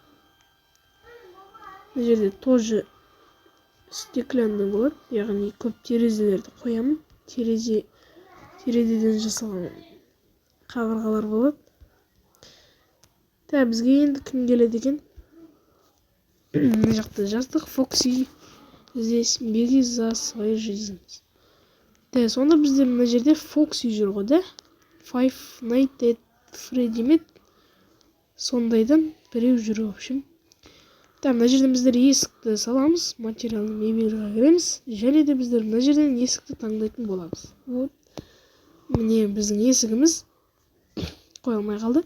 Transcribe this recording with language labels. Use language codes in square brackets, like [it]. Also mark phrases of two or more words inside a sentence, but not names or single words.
[kk] Мына жерде [ru] тоже стеклянный [kk] болады, яғни көп терезелерді қоямын. Терезеден жасалған қабырғалар болады. Бізге енді кім келеді екен? Мына жақта жаздық. [ru] Фокси здесь беги за своей жизнью. [kk] Сонда біздер мына жерде Фокси жүр ғой, да? Five Nights at Freddy'мен сондайдан біреу жүр, [ru] в общем. [kk] Мына жерден біздер есікті саламыз, материалды мебельға кіреміз, және де біздер мына жерден есікті таңдайтын боламыз. Міне біздің есігіміз қойылмай қалды.